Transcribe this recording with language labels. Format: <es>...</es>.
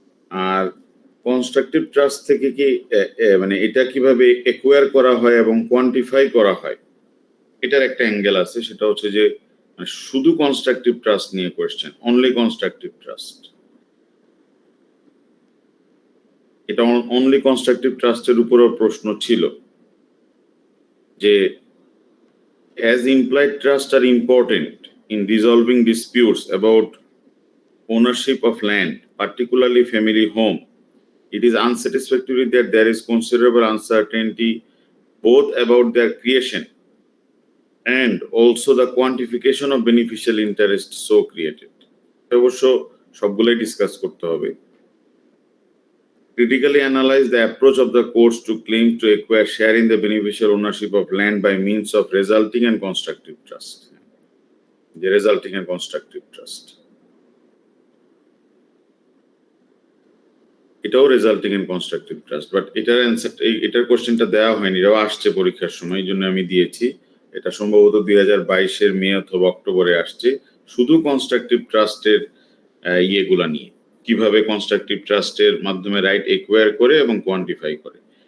<bn>আর constructive trust থেকে কি মানে এটা কিভাবে একুয়ার করা হয় এবং কোয়ান্টিফাই করা হয়, এটার একটা অ্যাঙ্গেল আছে। সেটা হচ্ছে যে শুধু কনস্ট্রাকটিভ ট্রাস্ট নিয়ে কোয়েশ্চেন, অনলি কনস্ট্রাকটিভ ট্রাস্ট। এটা অনলি কনস্ট্রাকটিভ ট্রাস্টের উপরও প্রশ্ন ছিল যে</bn> <en>as implied trust are important in resolving disputes about ownership of land, particularly family home, it is unsatisfactory that there is considerable uncertainty both about their creation and also the quantification of beneficial interest so created.</en> <bn>অবশ্য সবগুলাই discuss করতে হবে।</bn> <en>Critically analyze the approach of the courts to claim to acquire share in the beneficial ownership of land by means of resulting and constructive trust. The resulting and constructive trust.</en> <bn>এটাও resulting and constructive trust, but এটার answer, এটার কোশ্চেনটা দেওয়া হয়নি, এটাও আসছে পরীক্ষার সময়, এই জন্য আমি দিয়েছি। এটা সম্ভবত 2022-এর মে অথবা অক্টোবরে আসছে, শুধু কনস্ট্রাকটিভ ট্রাস্টের ইয়েগুলা নিয়ে, কিভাবে কনস্ট্রাকটিভ ট্রাস্টের মাধ্যমে রাইট একুয়ার করে এবং কোয়ান্টিফাই করে।</bn>